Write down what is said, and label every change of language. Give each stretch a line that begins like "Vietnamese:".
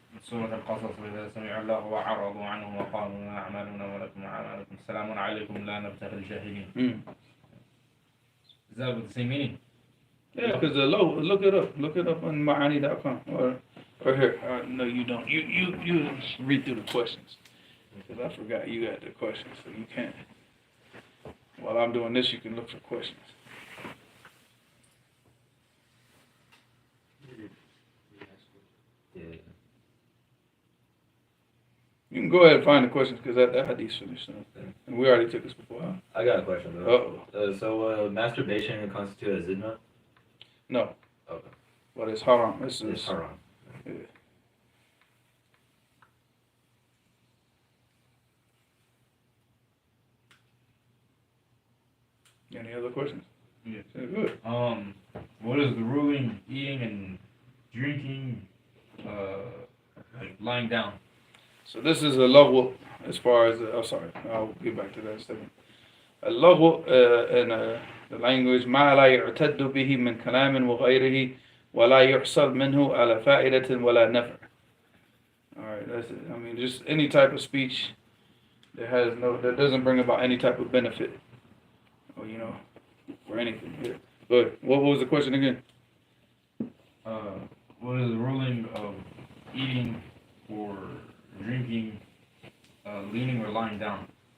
Arabic: سورة القصص وإذا سمعوا اللغو وعرضوا عنه وقالوا لنا أعمالنا ولكم أعمالكم سلام عليكم لا نبتغي الجاهلين.
English: Is that what the same meaning? Yeah, because look it up on Ma'ani.com or here. No, you don't. You read through the questions. Because I forgot you got the questions, so you can't. While I'm doing this, you can look for questions. Yeah. You can go ahead and find the questions because that hadith's finished. And we already took this before. Huh? I got a question though. Uh-oh. So masturbation constitute a zina? No. Okay. But it's haram. It's haram. Yeah. Any other questions? Yeah. Good. What is the ruling eating and drinking, like lying down? So this is a lagw as far as, sorry, I'll get back to that in a second. A lagw in the language,
Arabic: ما لا يعتد به من كلام وغيره ولا يحصل منه على فائدة ولا نفع.
English: Alright, that's it. I mean, just any type of speech that doesn't bring about any type of benefit. Or, for anything. Yeah. Go ahead. What was the question again? What is the ruling of eating or drinking, leaning or lying down?